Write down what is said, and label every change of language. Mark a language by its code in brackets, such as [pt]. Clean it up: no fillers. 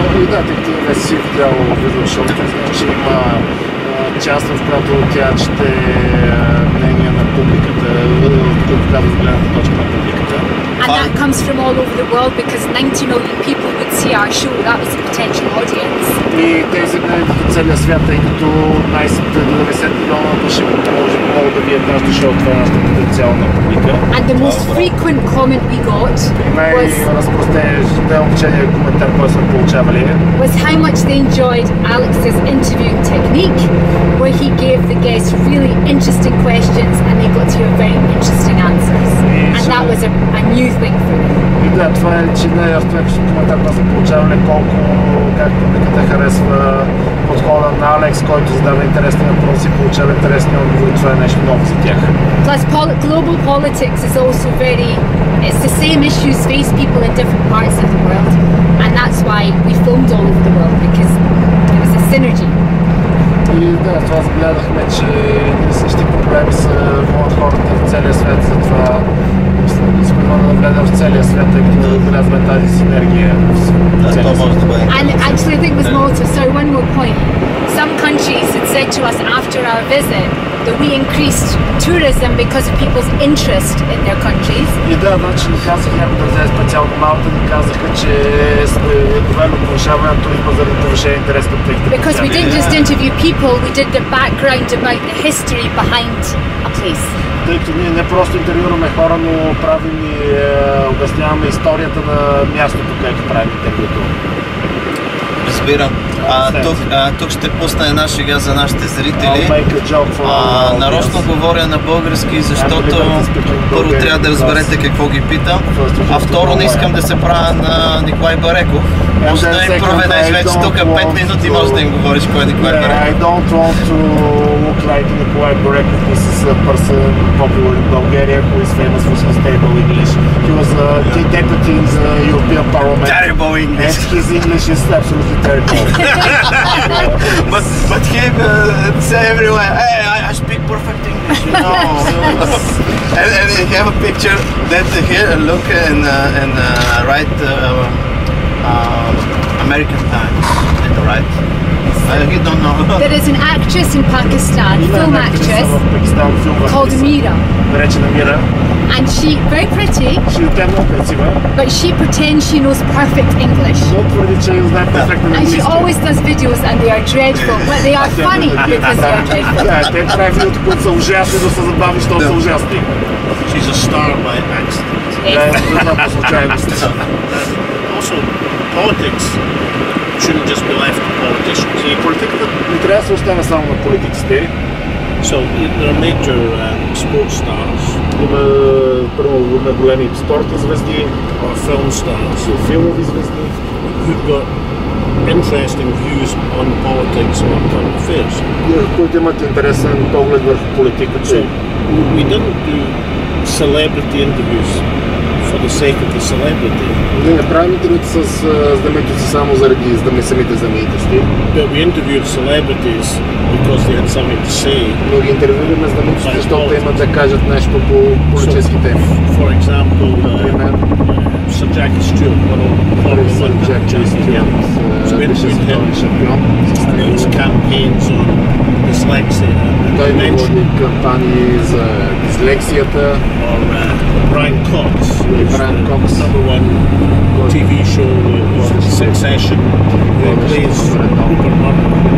[bg] Да, тъй като не си видял видеошоуто, значи, че има част, в която тя чете мнение на публиката, който казва с гледната точка на публиката. [en] And that comes from all over the world because 90 million people would see our show. That was a potential audience. [bg] И тези гледат от целия свят, тъй като 90 милиона души могат да видят нашето шоу, това е нашата потенциална публика. [en] And the most frequent comment we got [bg] най-разпространен коментар, който сме получавали, [en] was how much they enjoyed Alex's interviewing technique, where he gave the guests really interesting questions and they got to hear very interesting answers. And that was a new thing for them. [bg] И да, това е, че най-разпространен коментар, който сме получавали, как публиката харесва подхода на Алекс, който задава интересни въпроси и получава интересни отговори. Това е нещо ново за тях. [en] Plus, global politics is also it's the same issues face people in different parts of the world, and that's why we filmed all over the world, because it was a synergy. [bg] И да, това загледахме, че същи проблеми са вълнат хората в целия свят, затова искаме да гледам в целия свят, тъй като отбелязваме тази синергия в целия свят. [en] And actually I think it was Malta, sorry, one more point. Some countries had said to us after our visit that we increased tourism because of people's interest in their countries. [bg] И да, значи ни казах, някои държави, специално Малта, ни казаха, че сме довели повишаване на туризма заради повишен интерес към техните държави. [en] Because we didn't just interview people, we did the background about the history behind a place. [bg] Тъй като ние не просто интервюраме хора, но правим и обясняваме историята на мястото, където правим интервюто. Разбирам. Тук ще пусна една шега за нашите зрители. Нарочно говоря на български, защото първо трябва да разберете какво ги питам, а второ не искам да се правя на Николай Бареков. Може да им проведеш вече тук 5 минути, може да им говориш кой е Николай Бареков. [en] I don't want to look like Nikolai Barekov. This is a person popular in Bulgaria who is famous for his terrible English. He was a deputy in the European Parliament. Terrible English. And his English is absolutely terrible. But he say everywhere, hey, I speak perfect English, you know. and he have a picture that here, look and write American Times, right? I don't know. There is an actress in Pakistan, film actress, called Mira. [bg] Наречена Мира. [en] And she, very pretty, [bg] Тя е много красива. [en] but she pretends she knows perfect English. [bg] Но твърди, че знае перфектно [en] And she [bg] английски. [en] always does videos and they are dreadful, but they are funny because they are dreadful. [bg] Да, те прави видеото, които са ужасни, но са забавни, защото са ужасни. [en] She's a star by accident. [bg] Да, това по случайност. [en] Also, politics shouldn't just be left to politicians. [bg] И политиката не трябва да се остане само на политиците. [en] So there are major sports stars [bg] Има първо на големи спортни звезди, [en] or film stars [bg] филмови звезди, [en] who've got interesting views on politics or current affairs. [bg] които имат интересен поглед върху политиката. [en] So we didn't do celebrity interviews for the sake of the celebrity. [bg] Ние не правим интервюта с знаменитости само заради самите знаменитости. [en] But we interviewed celebrities because they had something to say. [bg] Но ги интервюираме знаменитости, защото имат да кажат нещо по политически теми. [en] For example, Sir Jackie Stewart, one of Formula 1 champion. So we interviewed him and his campaigns on dyslexia and [bg] Той [en] dementia. [bg] води кампании за дислексията. [en] Or Brian Cox, who's Brian the Cox. #1 TV show Succession, who plays Rupert Murdoch.